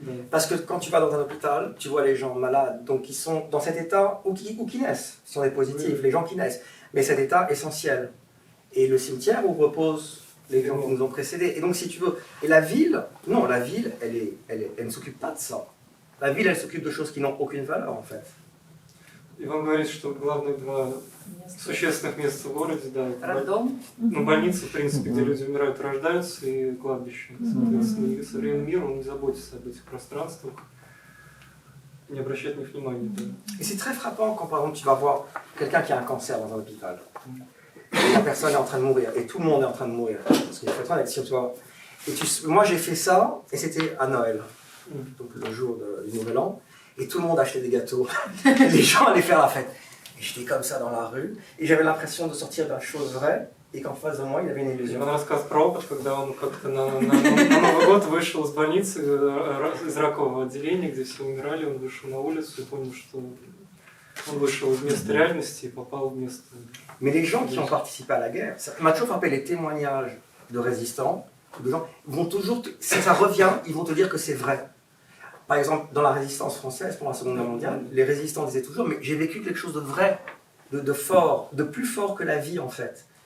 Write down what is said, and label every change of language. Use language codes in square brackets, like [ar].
[fr] Parce que quand tu vas dans un hôpital, tu vois les gens malades, donc qui sont dans cet état ou qui naissent, si on est positif, les gens qui naissent, mais cet état essentiel. Et le cimetière où reposent les gens qui nous ont précédés. Et donc, si tu veux, et la ville, non, la ville, elle ne s'occupe pas de ça. La ville, elle s'occupe de choses qui n'ont aucune valeur, en fait. [ru] Иван говорит, что главные два существенных места в городе, да, это Роддом. ну, больницы, в принципе, где люди умирают, рождаются, и кладбище. Соответственно, и современный мир, он не заботится об этих пространствах, не обращает на них внимания. Да. [fr] Et c'est très frappant quand, par exemple, tu vas voir quelqu'un qui a un cancer dans un hôpital. Et la personne est en train de mourir, et tout le monde est en train de mourir. Parce qu'il faut être honnête, si tu vois. Et moi, j'ai fait ça, et c'était à Noël, donc le jour du Nouvel An, et tout le monde achetait des gâteaux. Les gens allaient faire la fête. Et j'étais comme ça dans la rue, et j'avais l'impression de sortir d'une chose vraie, et qu'en face de moi, il y avait une illusion. [ru] Он рассказывает про опыт, когда он как-то на Новый год вышел из больницы, из ракового отделения, где все умирали, он вышел на улицу и понял, что он vышел из места реальности и попал в место. [fr] Mais les gens qui ont participé à la guerre, ça m'a toujours rappelé les témoignages de résistants, de gens vont toujours, si ça revient, ils vont te dire que c'est vrai. Par exemple, dans la résistance française pour la Seconde Guerre mondiale, les résistants disaient toujours, mais j'ai vécu quelque chose de vrai, de fort, de plus fort que la vie en fait.